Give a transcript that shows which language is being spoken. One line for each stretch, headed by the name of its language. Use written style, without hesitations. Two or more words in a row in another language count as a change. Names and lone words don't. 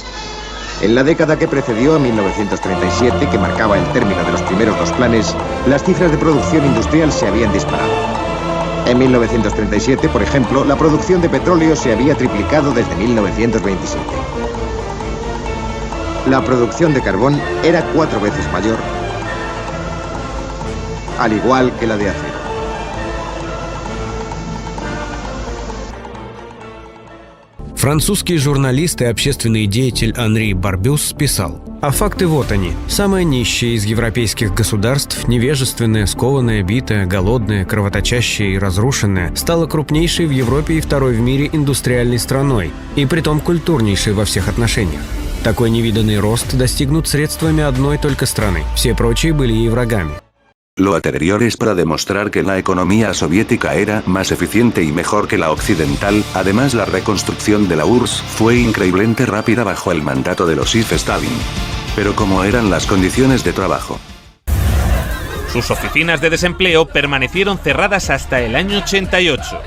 Spanish: En la década que precedió a 1937, que marcaba el término de los primeros dos planes, las cifras de producción industrial se habían disparado. En 1937, por ejemplo, la producción de petróleo se había triplicado desde 1927. La producción de carbón era 4 veces mayor, al igual que la de acero.
Russian: Французский журналист и общественный деятель Анри Барбюс писал: «А факты вот они. Самое нищее из европейских государств, невежественное, скованное, битое, голодное, кровоточащее и разрушенное, стало крупнейшей в Европе и второй в мире индустриальной страной, и притом культурнейшей во всех отношениях. Такой невиданный рост достигнут средствами одной только страны. Все прочие были ей врагами».
Spanish: Lo anterior es para demostrar que la economía soviética era más eficiente y mejor que la occidental. Además, la reconstrucción de la URSS fue increíblemente rápida bajo el mandato de Losif Stalin. Pero ¿cómo eran las condiciones de trabajo? Sus oficinas de desempleo permanecieron cerradas hasta el año 88.